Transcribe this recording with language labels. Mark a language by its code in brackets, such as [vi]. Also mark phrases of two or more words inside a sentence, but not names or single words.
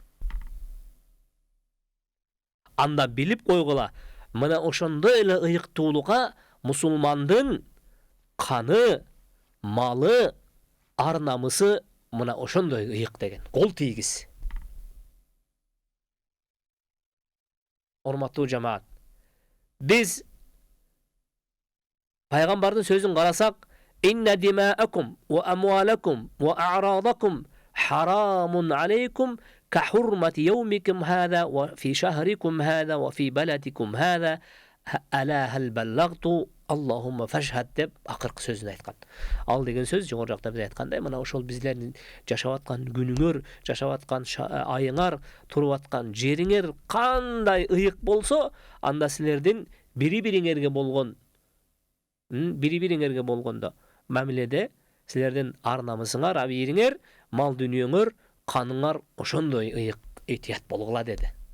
[ky] Анда билип койгула, мына ошондой эле ыйыктуулукка мусулмандын каны, малы, ар намысы мына ошондой ыйык деген. Кол тийгиз. Урматтуу жамаат, биз пайгамбардын сөзүн карасак, [ar] "إن دماءكم وأموالكم وأعراضكم حرام عليكم كحرمة يومكم هذا وفي شهركم هذا وفي بلدكم هذا ألا هل بلغت اللهم فاشهد" [ky] деп акыркы сөзүн айткан. Ал деген сөз жогору жакта биз айткандай, мына ошол биздердин жашап аткан күнүңөр, жашап аткан айыңар, туруп аткан жериңер кандай ыйык болсо, анда силердин бири-бириңерге болгондо мамиледе силердин ар намысыңар, абийириңер, мал дүниеңөр, каныңар ошондой ыйык, этият болгула деди.